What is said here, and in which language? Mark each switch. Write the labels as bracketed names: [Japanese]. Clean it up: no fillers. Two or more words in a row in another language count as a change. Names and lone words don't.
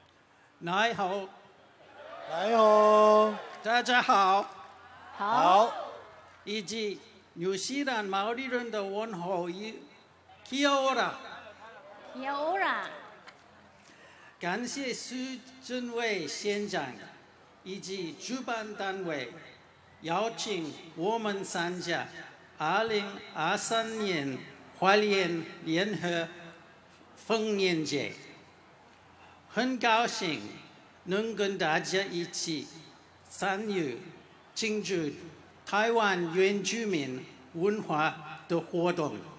[Chinese] 来好，来哦，大家好。好，以及纽西兰毛利人的问候语 [Māori] Kia ora。Kia ora。 [Chinese] 感谢苏振伟县长以及主办单位邀请我们参加2023年花莲联合丰年节，很高兴能跟大家一起参与庆祝台湾原住民文化的活动。